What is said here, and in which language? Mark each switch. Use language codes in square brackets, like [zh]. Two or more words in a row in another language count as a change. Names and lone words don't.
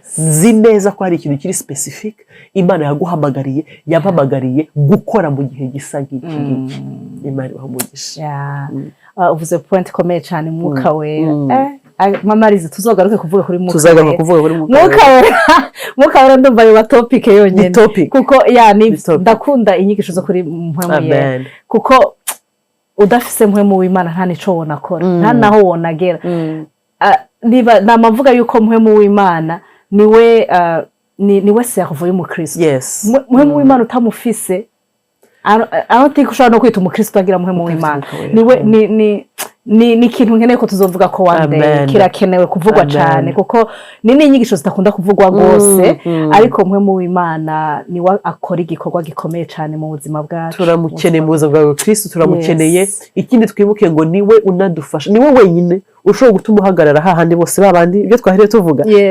[rw] Nzi neza ko hari ikintu kiri specific Imana yaguhamagariye, yampamagariye gukora mu gihe gisa nk'iki. Imana ibaha uvuze point ikomeye cyane, mwuka wera. [rn] Mama Lize, tuzogaruke kuvuga kuri mwuka wera. Mwuka wera ndumva yo topic yonyine, kuko ndakunda inyigisho zo kuri mpwemu yera, kuko udafise mpwemu w'Imana nta nico wonakora, nta naho wonagera. Niba namavuga yuko mpwemu w'Imana niwe servo y'umukristo. Mpwemu w'Imana utamufise, [en] I don't think [rn] ushobora no kwita umukristo agira mpwemu w'Imana. [rw] Ni ikintu nkeneye ko tuzovuga ko [en] one day [rw] kirakenewe kuvugwa cyane, kuko ni n'inyigisho zitakunda kuvugwa rwose, ariko mpwemu w'Imana niwe akora igikorwa gikomeye cyane mu buzima bwacu. Turamukeneye mu buzima bwa Kristo, turamukeneye. Ikindi twibuke ngo niwe unadufasha, niwe wenyine ushobora gutuma uhagarara hahandi bose babandi ibyo twahereye tuvuga.